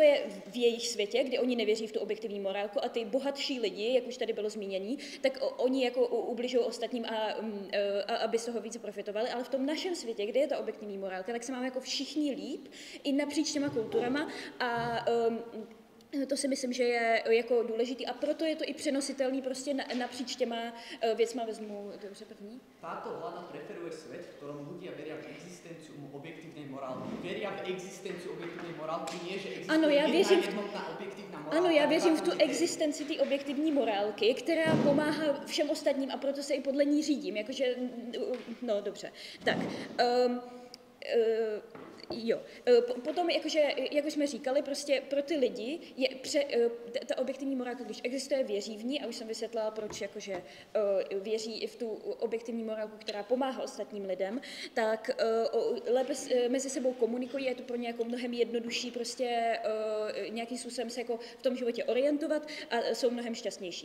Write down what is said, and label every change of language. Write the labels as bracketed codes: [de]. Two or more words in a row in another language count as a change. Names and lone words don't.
[cs] je v jejich světě, kde oni nevěří v tu objektivní morálku a ty bohatší lidi, jak už tady bylo zmínění, tak oni jako ubližují ostatním aby z toho více profitovali, ale v tom našem světě, kde je ta objektivní morálka, tak se máme jako všichni líp i napříč těma kulturama a to si myslím, že je jako důležitý a proto je to i přenositelný prostě napříč těma věcma. Vezmu dobře první. [sk] Táto vláda preferuje svet, v ktorom ľudia veria v existenciu objektívnej morálky. Veria v existenciu objektívnej morálky, nie že existuje jednotná objektívna morálka. [cs] Ano, já věřím v tu existenci té objektivní morálky, která pomáhá všem ostatním a proto se i podle ní řídím. Jakože, no dobře. Tak. Jo. Potom, jakože, jak už jsme říkali, prostě pro ty lidi je ta objektivní morálka, když existuje, věří v ní, a už jsem vysvětlila, proč jakože, věří i v tu objektivní morálku, která pomáhá ostatním lidem, tak lépe mezi sebou komunikují, je to pro ně jako mnohem jednodušší prostě nějakým způsobem se jako v tom životě orientovat a jsou mnohem šťastnější.